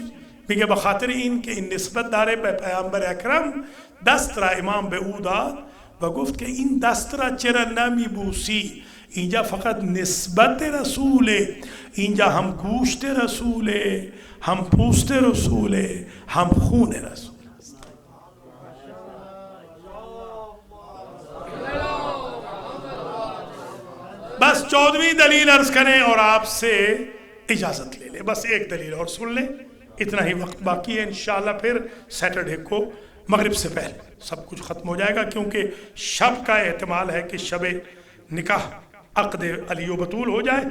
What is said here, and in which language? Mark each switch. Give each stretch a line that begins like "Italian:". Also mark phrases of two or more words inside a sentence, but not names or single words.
Persian: میگه به خاطر این که این نسبت داره به پیامبر اکرم. دست را امام به او داد و گفت که این دست را چرا نمی بوسی؟ اینجا فقط نسبت رسوله، اینجا هم گوشت رسوله، هم پوست رسوله، هم خون رسول.
Urdu: بس 14ویں دلیل عرض کریں اور آپ سے اجازت لے لیں. بس ایک دلیل اور سن لیں، اتنا ہی وقت باقی ہے. انشاءاللہ پھر سیٹرڈے کو مغرب سے پہلے سب کچھ ختم ہو جائے گا، کیونکہ شب کا احتمال ہے کہ شب نکاح عقد علی و بطول ہو جائے.